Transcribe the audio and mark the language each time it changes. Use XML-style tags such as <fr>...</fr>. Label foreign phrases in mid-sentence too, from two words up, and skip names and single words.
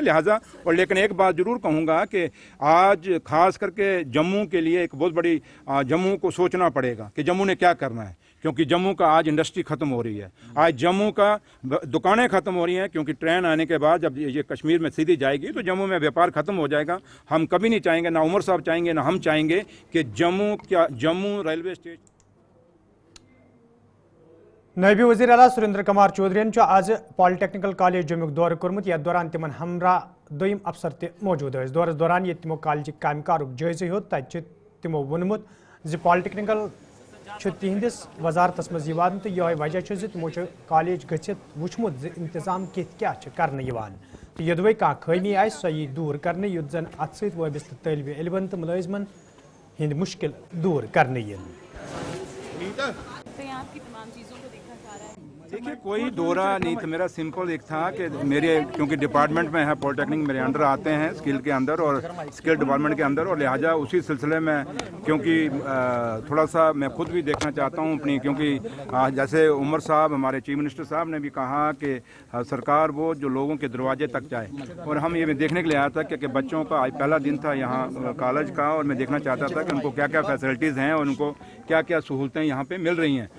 <hi>लिहाजा और लेकिन एक बात जरूर कहूँगा कि आज खास करके जम्मू के लिए एक बहुत बड़ी जम्मू को सोचना पड़ेगा कि जम्मू ने क्या करना है, क्योंकि जम्मू का आज इंडस्ट्री ख़त्म हो रही है, आज जम्मू का दुकानें ख़त्म हो रही हैं, क्योंकि ट्रेन आने के बाद जब ये कश्मीर में सीधी जाएगी तो जम्मू में व्यापार ख़त्म हो जाएगा। हम कभी नहीं चाहेंगे, ना उमर साहब चाहेंगे, ना हम चाहेंगे कि जम्मू रेलवे स्टेशन।</hi> <ks>नायब वज़ीर आला सुरेंद्र कुमार चौधरी आज</ks> <en>polytechnical college</en> <ks>जम्मू दौर कोर्मुत, यथ दौरान तिमन हमरा दोयम अफसर ते मौजूद थे। दौरस दौरान ये तिमो कॉलेज काम कारुक जायज़ हेत, तत तिमो वोनमुत ज पॉलिटेक्निकल तिहंदिस वजारतस मज यवान, तो यह वजह ज तिमो कॉलेज गछित वुचमुत ज इंतजाम कित क्या करने यवान, तो यदवे कह खमी आए सो यी दूर करने, युत जन अत सत वाबस्त तलब इलमन तो मुलाजिमन हिंद मुश्किल दूर करने ये।</ks> <hi>देखिए, कोई दौरा नहीं था मेरा, सिंपल एक था कि मेरे क्योंकि डिपार्टमेंट में है पॉलिटेक्निक, मेरे अंडर आते हैं स्किल के अंदर और स्किल डिपार्टमेंट के अंदर, और लिहाजा उसी सिलसिले में क्योंकि थोड़ा सा मैं खुद भी देखना चाहता हूँ अपनी, क्योंकि जैसे उमर साहब हमारे</hi> <en>chief minister</en> <hi>साहब ने भी कहा कि सरकार वो जो लोगों के दरवाजे तक जाए, और हम ये देखने के लिए आया था कि बच्चों का आज पहला दिन था यहाँ कॉलेज का, और मैं देखना चाहता था कि उनको क्या क्या फैसिलिटीज़ हैं और उनको क्या क्या सहूलतें यहाँ पर मिल रही हैं।</hi>